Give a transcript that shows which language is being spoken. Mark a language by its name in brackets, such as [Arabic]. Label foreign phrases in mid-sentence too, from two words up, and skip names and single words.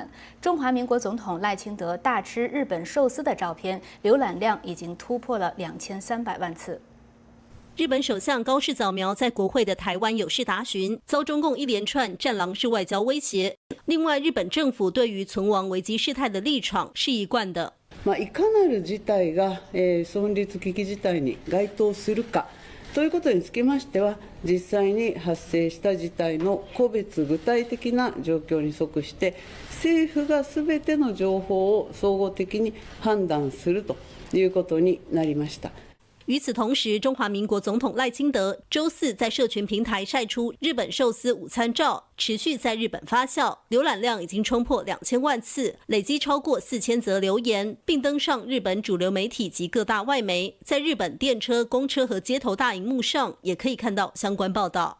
[Chinese] 中华民国总统赖清德大吃日本寿司的照片浏览量已经突破了2300万次。日本首相高市早苗在国会的台湾有事答询，遭中共一连串战狼式外交威胁。另外，日本政府对于存亡危机事态的立场是一贯的。 [Japanese] いかなる事態が存立危機事態に該当するかということにつきましては、実際に発生した事態の個別具体的な状況に即して、政府がすべての情報を総合的に判断するということになりました。 [Chinese] 与此同时，中华民国总统赖清德周四在社群平台晒出日本寿司午餐照，持续在日本发酵，浏览量已经冲破2000万次，累积超过4000则留言，并登上日本主流媒体及各大外媒。在日本电车、公车和街头大荧幕上，也可以看到相关报道。